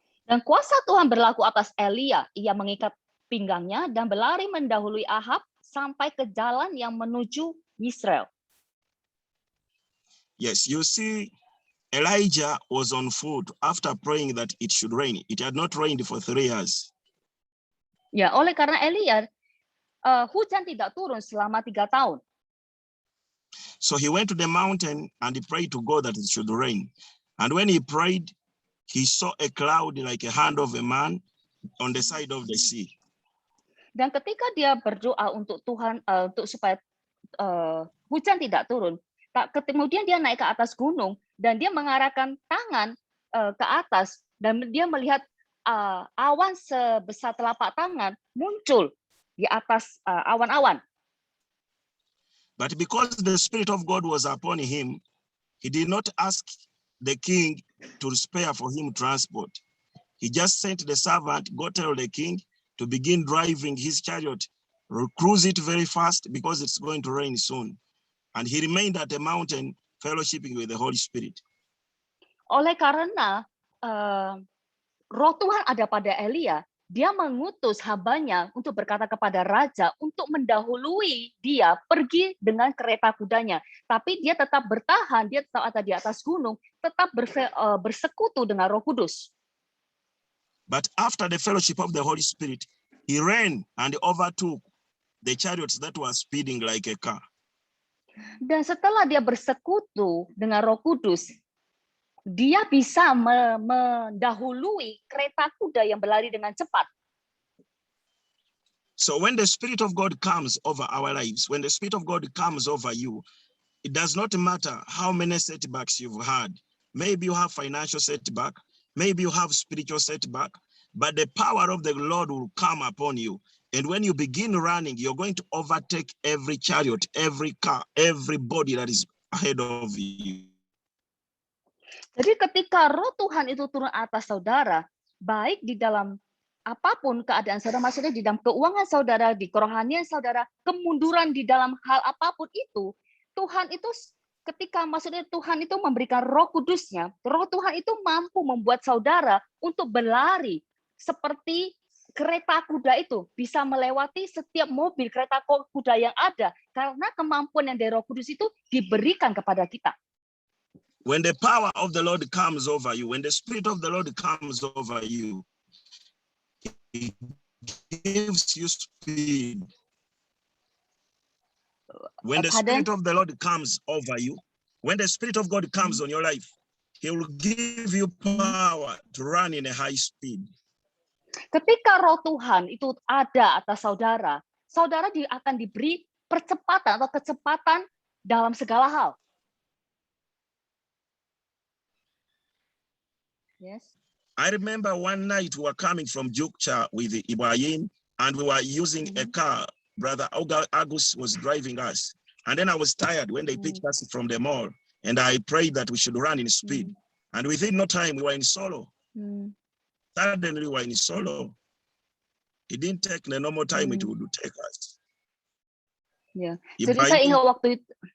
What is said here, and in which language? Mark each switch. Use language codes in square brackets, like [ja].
[id] Dan kuasa Tuhan berlaku atas Elia. Ia mengikat pinggangnya dan berlari mendahului Ahab sampai ke jalan yang menuju Yisrael. [en] Yes, you see, Elijah was on foot after praying that it should rain. It had not rained for 3 years. [id] Ya, oleh karena Elia, hujan tidak turun selama 3 tahun. [en] So he went to the mountain and he prayed to God that it should rain. And when he prayed, he saw a cloud like a hand of a man on the side of the sea. [id] Dan ketika dia berdoa untuk Tuhan, untuk supaya hujan tidak turun, kemudian dia naik ke atas gunung dan dia mengarahkan tangan ke atas dan dia melihat awan sebesar telapak tangan muncul di atas awan-awan. [en] But because the Spirit of God was upon him, he did not ask the king to spare for him transport. He just sent the servant, go tell the king to begin driving his chariot, cruise it very fast because it's going to rain soon. And he remained at the mountain fellowshipping with the Holy Spirit. [id] Oleh karena Roh Tuhan ada pada Elia, dia mengutus hambanya untuk berkata kepada raja untuk mendahului dia pergi dengan kereta kudanya. Tapi dia tetap bertahan, dia tetap ada di atas gunung, tetap bersekutu dengan Roh Kudus. [en] But after the fellowship of the Holy Spirit, he ran and overtook the chariots that were speeding like a car. [id] Dan setelah dia bersekutu dengan Roh Kudus, dia bisa mendahului kereta kuda yang berlari dengan cepat. [en] So when the Spirit of God comes over our lives, when the Spirit of God comes over you, it does not matter how many setbacks you've had. Maybe you have financial setback, maybe you have spiritual setback, but the power of the Lord will come upon you. And when you begin running, you're going to overtake every chariot, every car, everybody that is ahead of you. [id] Jadi ketika Roh Tuhan itu turun atas saudara, baik di dalam apapun keadaan saudara, maksudnya di dalam keuangan saudara, di kerohanian saudara, kemunduran di dalam hal apapun itu, Tuhan itu ketika maksudnya Tuhan itu memberikan Roh Kudusnya, Roh Tuhan itu mampu membuat saudara untuk berlari seperti kereta kuda itu, bisa melewati setiap mobil kereta kuda yang ada, karena kemampuan yang dari Roh Kudus itu diberikan kepada kita. [en] When the power of the Lord comes over you, when the Spirit of the Lord comes over you, it gives you speed. When the Spirit of the Lord comes over you, when the Spirit of God comes on your life, He will give you power to run in a high speed. [id] Ketika Roh Tuhan itu ada atas saudara, saudara akan diberi percepatan atau kecepatan dalam segala hal. [en] Yes. I remember one night we were coming from Jukcha with Ibrahim, and we were using a car. Brother Agus was driving us. And then I was tired when they picked us from the mall, and I prayed that we should run in speed. And within no time, we were in Solo. Suddenly, we were in Solo. It didn't take the normal time it would take us. [id] Ya, jadi saya ingat waktu itu.